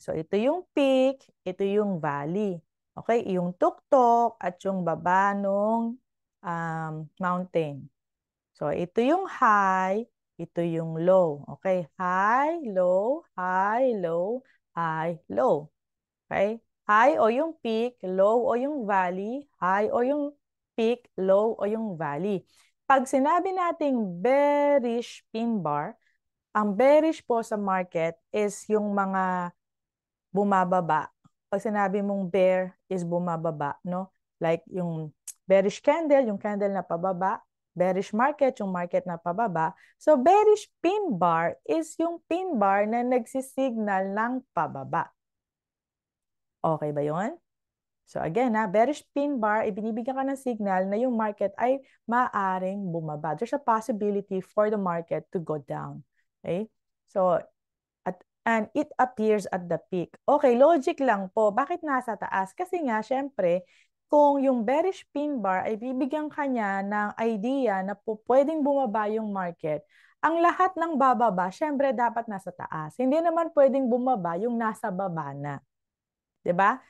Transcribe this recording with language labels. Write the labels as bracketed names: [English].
[Filipino] So, ito yung peak, ito yung valley. Okay, yung tuktok at yung baba nung mountain. So, ito yung high, ito yung low. Okay? [English] High, low, high, low, high, low. Okay? [Filipino] High o yung peak, low o yung valley, high o yung peak, low o yung valley. Pag sinabi nating bearish pin bar, ang bearish po sa market is yung mga bumababa. Pag sinabi mong bear is bumababa, no? Like yung bearish candle, yung candle na pababa, bearish market, yung market na pababa. So, bearish pin bar is yung pin bar na nagsisignal ng pababa. Okay ba yun? So, again, bearish pin bar, ibinibigyan ka ng signal na yung market ay maaring bumaba. [English] There's a possibility for the market to go down. Okay? So, and it appears at the peak. [Filipino] Okay, logic lang po. Bakit nasa taas? Kasi nga, syempre, kung yung bearish pin bar ay bibigyan kanya ng idea na po pwedeng bumaba yung market, ang lahat ng bababa, syempre dapat nasa taas. Hindi naman pwedeng bumaba yung nasa baba na. 'Di ba?